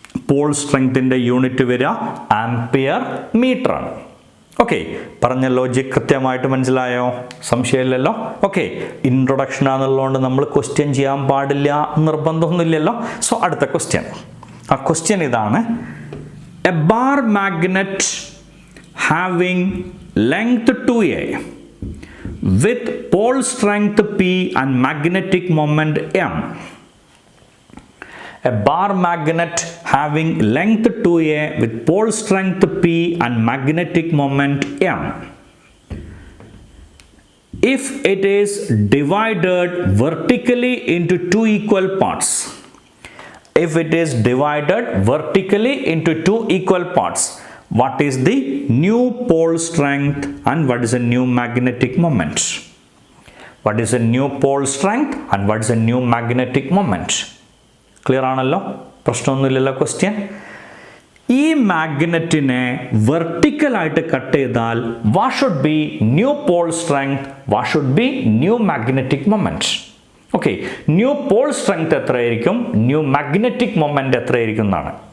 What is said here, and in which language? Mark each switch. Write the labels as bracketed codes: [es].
[ml] Paul സ്ട്രെങ്ത്തിൻ്റെ unit വരിക ampere metre ആണ്. Okay, പറഞ്ഞ ലോജിക് കൃത്യമായിട്ട് മനസ്സിലായോ? സംശയമില്ലല്ലോ? ഓക്കെ, ഇൻട്രൊഡക്ഷൻ ആണെന്നുള്ളതുകൊണ്ട് നമ്മൾ ക്വസ്റ്റ്യൻ ചെയ്യാൻ പാടില്ല നിർബന്ധമൊന്നുമില്ലല്ലോ. സോ അടുത്ത ക്വസ്റ്റ്യൻ, ആ ക്വസ്റ്റ്യൻ ഇതാണ്. [en] A bar magnet having length 2A with pole strength P and magnetic moment M. A bar magnet having length 2A with pole strength P and magnetic moment M. if it is divided vertically into two equal parts. If it is divided vertically into two equal parts, what is the new pole strength and what is the new magnetic moment? What is the new pole strength and what is the new magnetic moment? [ml] Clear ആണല്ലോ? പ്രശ്നമൊന്നുമില്ലല്ലോ question. ഈ മാഗ്നറ്റിനെ വെർട്ടിക്കലായിട്ട് cut ചെയ്താൽ [en] What should be new pole strength, what should be new magnetic moment? [ml] Okay, new pole strength എത്രയായിരിക്കും, new magnetic moment എത്രയായിരിക്കും എന്നാണ്.